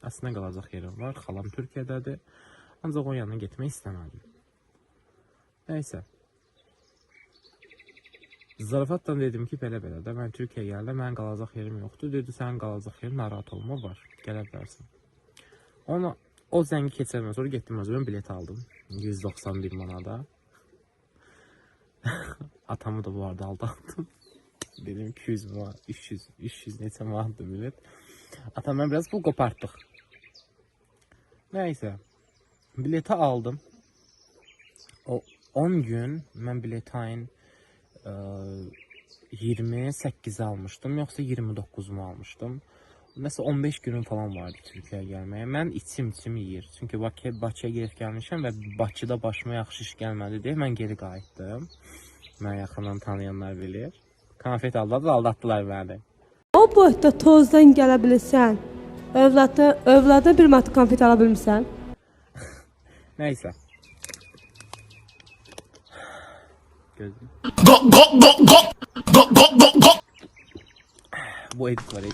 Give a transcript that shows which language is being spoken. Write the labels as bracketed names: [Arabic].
[Azerbaijani] Əslində qalacaq yerim var, xalam Türkiyədədir. Ancaq o yanına getmək istəmədim. Neysə. Zarafatla dedim ki, belə-belə də mən Türkiyəyə gəldim, mən qalacaq yerim yoxdur. Dedi, sənin qalacaq yerin narahat olma var, gələ bilərsən. O zəngi keçəndən sonra getdim özümün bilet aldım. 191 manada. Atamı da bu arada aldattım. Dedim 200 manat, 300 neçə manatdır bilet. [Turkish] Atamla biraz pul koparttık. Neyse. Bileti aldım. [Azerbaijani] O 10 gün mən bileti ayın 28'i almışdım. [Turkish] Yoksa 29'umu almışdım. Mesela 15 günüm falan vardı Türkiye'ye gelmeye. [Azerbaijani] Mən içim yiyir. Çünkü Bakıya [Turkish] gelip gelmişim ve [Azerbaijani] Bakıda başıma yaxşı iş gəlmədi deyə mən geri qayıtdım. Mən yaxından tanıyanlar bilir. [Turkish] Konfet aldattılar beni. [Azerbaijani] O boyda tozdan gələ bilirsən. Övlada bir mat konfet ala bilmirsən. [Turkish] Neyse. [Azerbaijani] Gözüm. Bu edit var.